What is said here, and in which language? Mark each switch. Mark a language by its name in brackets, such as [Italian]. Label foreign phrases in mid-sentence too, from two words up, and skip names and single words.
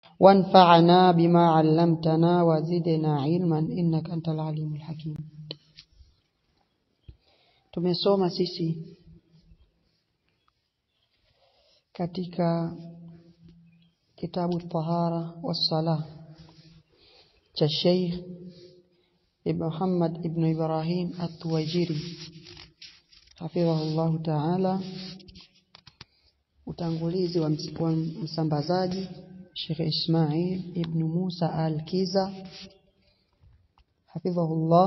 [Arabic] وانفعنا بما علمتنا وزدنا علما إنك أنت العليم الحكيم. [Swahili] Tumesoma sisi katika kitabu Tahara was-Salah cha Sheikh Muhammad ibn Ibrahim at-Tuwaijiri [Arabic] حفظه الله تعالى, [Swahili] utangulizi wa msambazaji Sheikh Ismail ibn Musa al-Kiza hafidhahullah.